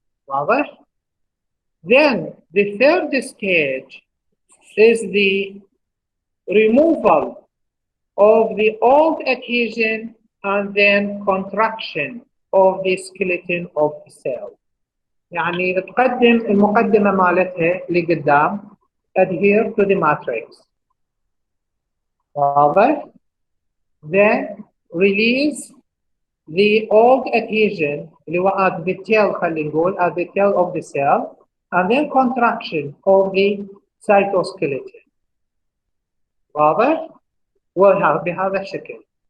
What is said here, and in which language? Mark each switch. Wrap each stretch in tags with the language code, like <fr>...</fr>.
<ar>واضح؟</ar> <en>Then the third stage is the removal of the old adhesion and then contraction of the skeleton of the cell.</en> <ar>يعني تقدم المقدمة مالتها لقدام</ar> <en>adhere to the matrix.</en> <ar>واضح؟</ar> <en>Then release the old adhesion</en> <ar>اللي هو</ar> <en>at the tail،</en> <ar>خلينا نقول</ar> <en>at the tail of the cell, and then contraction of the cytoskeleton.</en> <ar>واضح؟ بهذا الشكل.</ar>